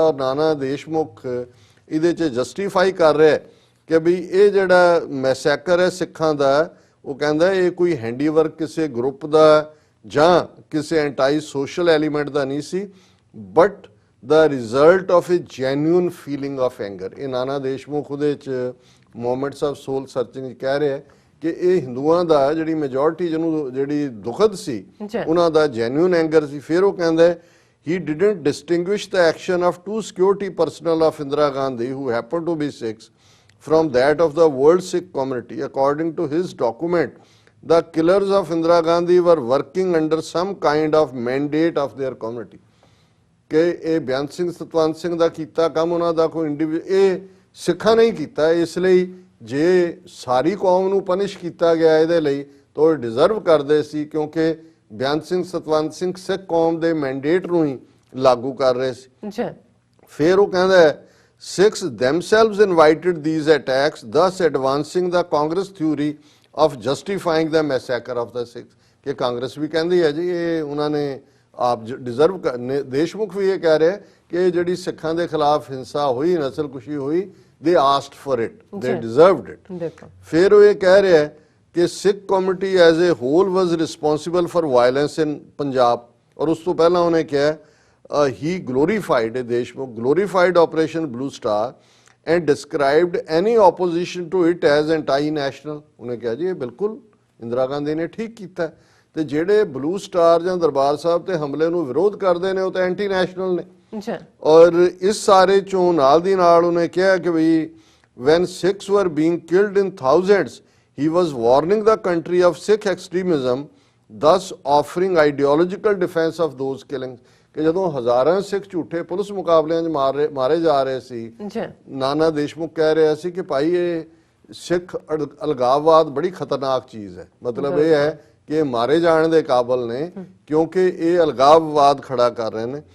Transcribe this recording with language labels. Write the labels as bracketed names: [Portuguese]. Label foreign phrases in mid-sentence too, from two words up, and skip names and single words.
[Punjabi] ਔਰ ਨਾਨਾ ਦੇਸ਼ਮੁਖ ਇਹਦੇ 'ਚ ਜਸਟੀਫਾਈ ਕਰ ਰਿਹਾ ਕਿ ਵੀ ਇਹ ਜਿਹੜਾ ਮੈਸੈਕਰ ਹੈ ਸਿੱਖਾਂ ਦਾ, ਉਹ ਕਹਿੰਦਾ ਇਹ ਕੋਈ ਹੈਂਡੀਵਰਕ ਕਿਸੇ ਗਰੁੱਪ ਦਾ ਜਾਂ ਕਿਸੇ [English] anti social element [Punjabi] ਦਾ ਨਹੀਂ ਸੀ, [English] but the result of a genuine feeling of anger. [Punjabi] ਇਹ ਨਾਨਾ ਦੇਸ਼ਮੁਖ ਉਹਦੇ 'ਚ [English] moments of soul searching [Punjabi] ਕਹਿ ਰਿਹਾ ਕਿ ਇਹ ਹਿੰਦੂਆਂ ਦਾ ਜਿਹੜੀ ਮੈਜੋਰਿਟੀ ਜਿਹਨੂੰ ਜਿਹੜੀ ਦੁਖਦ ਸੀ ਉਹਨਾਂ ਦਾ [English] genuine anger [Punjabi] ਸੀ। ਫਿਰ ਉਹ ਕਹਿੰਦਾ [English] he didn't distinguish the action of 2 security personnel of Indira Gandhi who happened to be Sikhs from that of the world Sikh community. According to his document, the killers of Indira Gandhi were working under some kind of mandate of their community. [Punjabi] ਕਿ ਇਹ ਬੇਅੰਤ ਸਿੰਘ ਸਤਵੰਤ ਸਿੰਘ ਦਾ ਕੀਤਾ ਕੰਮ ਉਹਨਾਂ ਦਾ ਕੋਈ ਇਹ ਸਿੱਖਾਂ ਨੇ ਹੀ ਕੀਤਾ। ਇਸ ਲਈ ਜੇ ਸਾਰੀ ਕੌਮ ਨੂੰ ਪਨਿਸ਼ ਕੀਤਾ ਗਿਆ ਇਹਦੇ ਲਈ ਤਾਂ ਉਹ ਡਿਜ਼ਰਵ ਕਰਦੇ ਸੀ, ਕਿਉਂਕਿ ਬੇਅੰਤ ਸਿੰਘ ਸਤਵੰਤ ਸਿੰਘ ਸਿੱਖ ਕੌਮ ਦੇ ਮੈਂਡੇਟ ਨੂੰ ਹੀ ਲਾਗੂ ਕਰ ਰਹੇ ਸੀ। ਫਿਰ ਉਹ ਕਹਿੰਦਾ [English] Sikhs themselves invited these attacks, thus advancing the Congress theory of justifying the massacre of the Sikhs. [Punjabi] ਕਿ ਕਾਂਗਰਸ ਵੀ ਕਹਿੰਦੀ ਹੈ ਜੀ ਇਹ ਉਹਨਾਂ ਨੇ ਆਪ ਡਿਜ਼ਰਵ ਕਰਨੇ। ਦੇਸ਼ਮੁਖ ਵੀ ਇਹ ਕਹਿ ਰਿਹਾ ਕਿ ਜਿਹੜੀ ਸਿੱਖਾਂ ਦੇ ਖਿਲਾਫ ਹਿੰਸਾ ਹੋਈ, ਨਸਲਕੁਸ਼ੀ ਹੋਈ, [English] they asked for it, they deserved it. [Punjabi] ਫਿਰ ਉਹ ਇਹ ਕਹਿ ਰਿਹਾ ਕਿ [English] Sikh community as a whole was responsible for violence in Punjab. [Punjabi] ਔਰ ਉਸ ਤੋਂ ਪਹਿਲਾਂ ਉਹਨੇ ਕਿਹਾ [English] he glorified, Deshmukh glorified Operation Blue Star and described any opposition to it as anti-national. [Punjabi] ਉਹਨੇ ਕਿਹਾ ਜੀ ਇਹ ਬਿਲਕੁਲ ਇੰਦਰਾ ਗਾਂਧੀ ਨੇ ਠੀਕ ਕੀਤਾ, ਤੇ ਜਿਹੜੇ ਬਲੂ ਸਟਾਰ ਜਾਂ ਦਰਬਾਰ ਸਾਹਿਬ ਤੇ ਹਮਲੇ ਨੂੰ ਵਿਰੋਧ ਕਰਦੇ ਨੇ ਉਹ ਤਾਂ [English] anti national [Punjabi] ਨੇ। ਔਰ ਇਸ ਸਾਰੇ ਚੋਂ ਨਾਲ ਦੀ ਨਾਲ ਉਹਨੇ ਕਿਹਾ ਕਿ ਵੀ [English] when Sikhs were being killed in thousands, he was warning the country of Sikh extremism, thus offering ideological defense of those killings. [Punjabi] ਕਿ ਜਦੋਂ ਹਜ਼ਾਰਾਂ ਸਿੱਖ ਝੂਠੇ ਪੁਲਿਸ ਮੁਕਾਬਲਿਆਂ 'ਚ ਮਾਰੇ ਜਾ ਰਹੇ ਸੀ, ਨਾਨਾ ਦੇਸ਼ਮੁਖ ਕਹਿ ਰਿਹਾ ਸੀ ਕਿ ਭਾਈ ਇਹ ਸਿੱਖ ਅਲਗਾਵਵਾਦ ਬੜੀ ਖਤਰਨਾਕ ਚੀਜ਼ ਹੈ। ਮਤਲਬ ਇਹ ਹੈ ਕਿ ਇਹ ਮਾਰੇ ਜਾਣ ਦੇ ਕਾਬਲ ਨੇ ਕਿਉਂਕਿ ਇਹ ਅਲਗਾਵਵਾਦ ਖੜਾ ਕਰ ਰਹੇ ਨੇ।